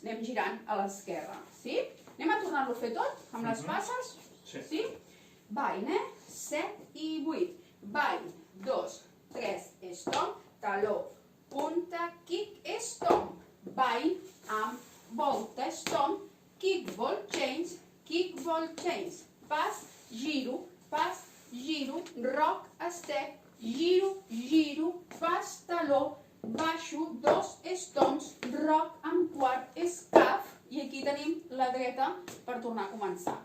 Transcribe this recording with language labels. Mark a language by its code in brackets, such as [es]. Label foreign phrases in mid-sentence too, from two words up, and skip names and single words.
[ca] Anem girant a l'esquerra. Sí? Anem a tornar-lo a fer tot, amb les passes? Sí. Ball, 7 i 8. Ball, 2, 3, stomp, taló, punta, [en] kick, stomp. [ca] Ball amb volta, [en] stomp, kick, ball, chains, [ca] pas, giro, [en] rock, step, [ca] giro, pas, taló, baixo, dos stomps, rock amb quart, escaf, i aquí tenim la dreta per tornar a començar.